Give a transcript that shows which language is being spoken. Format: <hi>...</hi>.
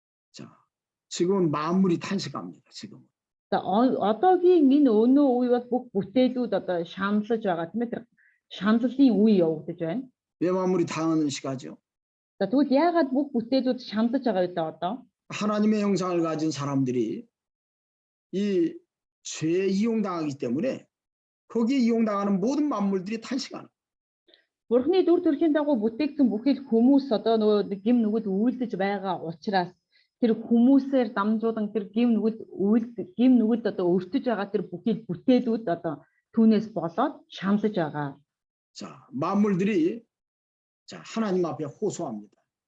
<ko>자, 지금은 만물이 탄식합니다. 지금.</ko> <mn>За одоогийн энэ өнөө үе бол бүх бүтээлүүд одоо шаналж байгаа тийм ээ тэр шаналлын үе явагдаж байна.</mn> <ko>왜 만물이 탄식하죠?</ko> <mn>За тэгвэл яагаад бүх бүтээлүүд шаналж байгаа вэ одоо?</mn> <ko>하나님의 형상을 가진 사람들이 이 죄에 이용당하기 때문에 거기에 이용당하는 모든 만물들이 탄식하는.</ko> <mn>Бурхны дүр төрхийн дагуу бүтээгдсэн бүхэл хүмүүс одоо нөгөө гим нүгэл үйлдэж байгаа учраас тэр хүмүүсээр дамжуулан тэр гим нүгэл одоо өртөж байгаа тэр бүхэл бүтээлүүд одоо түүнээс болоод шаналж байгаа.</mn> <ko>자, 만물들이 자, 하나님 앞에 호소합니다.</ko>